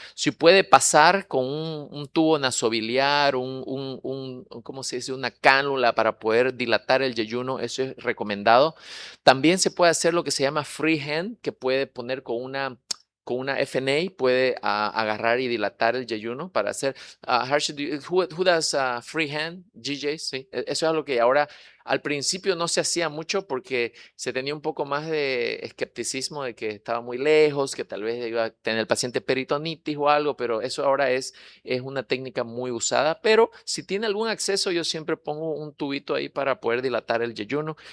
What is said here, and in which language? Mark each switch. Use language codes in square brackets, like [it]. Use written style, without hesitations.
[es] Si puede pasar con un tubo nasobiliar, ¿cómo se dice? Una cánula para poder dilatar el yeyuno, eso es recomendado. También se puede hacer lo que se llama freehand, que puede poner con una FNA, puede agarrar y dilatar el yeyuno para hacer. [en] Harshit, who does freehand? [es] GJ, sí. Eso es algo que ahora al principio no se hacía mucho porque se tenía un poco más de escepticismo de que estaba muy lejos, que tal vez iba a tener el paciente peritonitis o algo, pero eso ahora es una técnica muy usada. Pero si tiene algún acceso, yo siempre pongo un tubito ahí para poder dilatar el yeyuno.